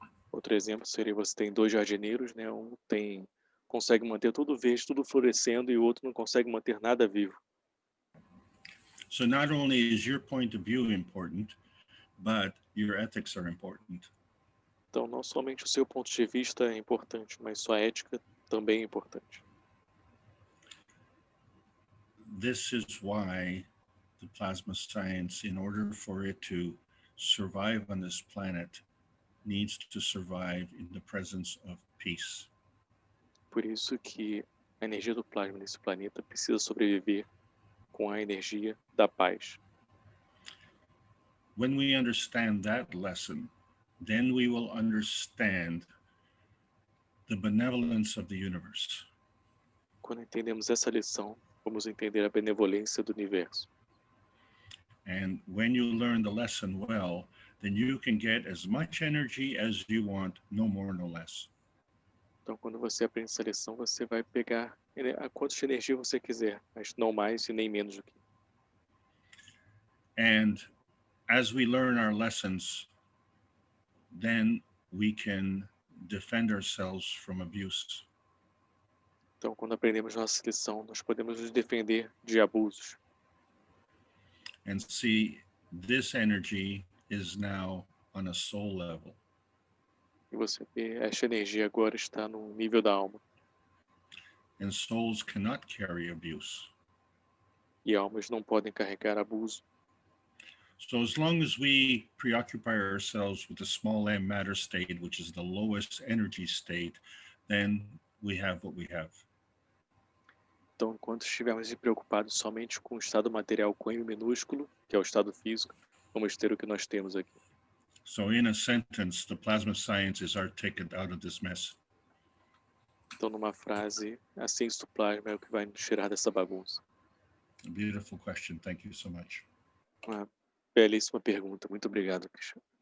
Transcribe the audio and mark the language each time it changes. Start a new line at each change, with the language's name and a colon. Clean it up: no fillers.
Portuguese: Outro exemplo seria você tem dois jardineiros, né? Um consegue manter tudo verde, tudo florescendo, e o outro não consegue manter nada vivo.
English: So not only is your point of view important, but your ethics are important.
Portuguese: Então, não somente o seu ponto de vista é importante, mas sua ética também é importante.
English: This is why the plasma science, in order for it to survive on this planet, needs to survive in the presence of peace.
Portuguese: Por isso que a energia do plasma nesse planeta precisa sobreviver com a energia da paz.
English: When we understand that lesson, then we will understand the benevolence of the universe.
Portuguese: Quando entendemos essa lição, vamos entender a benevolência do universo.
English: And when you learn the lesson well, then you can get as much energy as you want, no more, no less.
Portuguese: Então, quando você aprende essa lição, você vai pegar a quanto de energia você quiser, mas não mais e nem menos do que.
English: And as we learn our lessons, then we can defend ourselves from abuse.
Portuguese: Então, quando aprendemos nossa lição, nós podemos nos defender de abusos.
English: And see, this energy is now on a soul level.
Portuguese: E você vê, esta energia agora está no nível da alma.
English: And souls cannot carry abuse.
Portuguese: E almas não podem carregar abuso.
English: So as long as we preoccupy ourselves with the small m matter state, which is the lowest energy state, then we have what we have.
Portuguese: Então, enquanto estivermos preocupados somente com o estado material com M minúsculo, que é o estado físico, vamos ter o que nós temos aqui.
English: So in a sentence, the plasma science is our ticket out of this mess.
Portuguese: Então, numa frase, a ciência do plasma é o que vai nos tirar dessa bagunça.
English: A beautiful question. Thank you so much.
Portuguese: Uma belíssima pergunta. Muito obrigado, Keshe.